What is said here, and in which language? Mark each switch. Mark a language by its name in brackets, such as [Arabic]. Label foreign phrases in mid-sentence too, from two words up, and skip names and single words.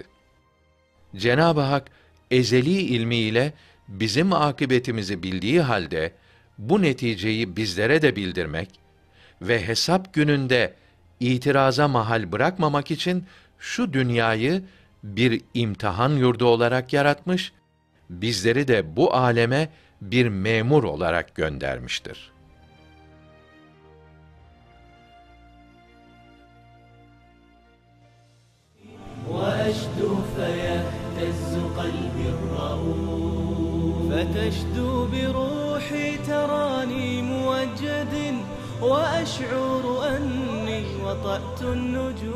[Turkish] Cenab-ı Hak, ezeli ilmiyle bizim akıbetimizi bildiği halde, bu neticeyi bizlere de bildirmek ve hesap gününde itiraza mahal bırakmamak için şu dünyayı bir imtihan yurdu olarak yaratmış, bizleri de bu aleme bir memur olarak göndermiştir. [Arabic] وأشدو فيهتز قلبي الرؤوف فتشدو بروحي تراني موجد وأشعر أني وطأت النجوم